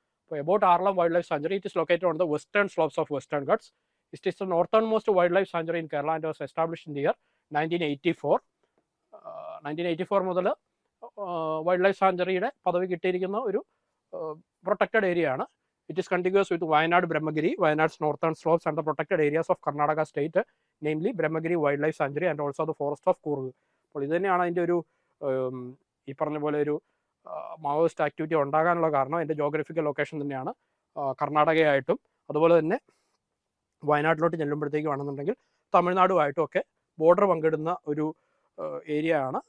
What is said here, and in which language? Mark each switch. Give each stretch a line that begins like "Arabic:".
English: അപ്പോൾ about Aralam wild life sanctuary, it is located on the western slopes of Western Ghats. It is the northern most wild life sanctuary in Kerala and was established in the year 1984.
Malayalam: 1984 മുതൽ wild life സാഞ്ചുറിയുടെ പദവി കിട്ടിയിരിക്കുന്ന ഒരു protected area ആണ്.
English: It is contiguous with Wayanad Brahmagiri, Wayanad's northern slopes and the protected areas of Karnataka state, namely Brahmagiri Wildlife Sanctuary and also the forest of Coorg.
Malayalam: അപ്പോൾ ഇത് തന്നെയാണ് അതിൻ്റെ ഒരു ഈ പറഞ്ഞ പോലെ ഒരു മാവോയിസ്റ്റ് ആക്ടിവിറ്റി ഉണ്ടാകാനുള്ള കാരണം. അതിൻ്റെ ജോഗ്രഫിക്കൽ ലൊക്കേഷൻ തന്നെയാണ് കർണാടകയായിട്ടും അതുപോലെ തന്നെ വയനാട്ടിലോട്ട് ചെല്ലുമ്പോഴത്തേക്കും ആണെന്നുണ്ടെങ്കിൽ തമിഴ്നാടുമായിട്ടും ഒക്കെ ബോർഡർ പങ്കിടുന്ന ഒരു ഏരിയ ആണ്.